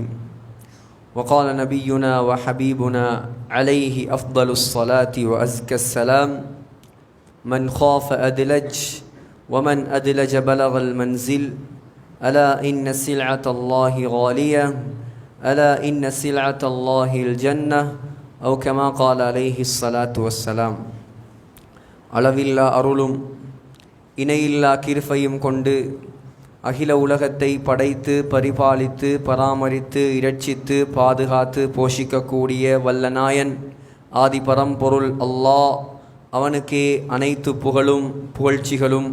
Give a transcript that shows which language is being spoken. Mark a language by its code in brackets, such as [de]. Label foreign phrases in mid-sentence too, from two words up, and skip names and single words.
[ar] وقال نبينا وحبيبنا عليه أفضل الصلاة وأزكى السلام: من خاف أدلج ومن أدلج بلغ المنزل. ألا إن سلعة الله غالية ألا إن سلعة الله الجنة أو كما قال عليه الصلاة والسلام. [ta] அளவில்லா அருளும் இணையில்லா கிருபையும் கொண்டு அகில உலகத்தை படைத்து பரிபாலித்து பராமரித்து இரட்சித்து பாதுகாத்து போஷிக்கக்கூடிய வல்லநாயன் ஆதி பரம்பொருள் அல்லாஹ், அவனுக்கே அனைத்து புகழும் புகழ்ச்சிகளும்.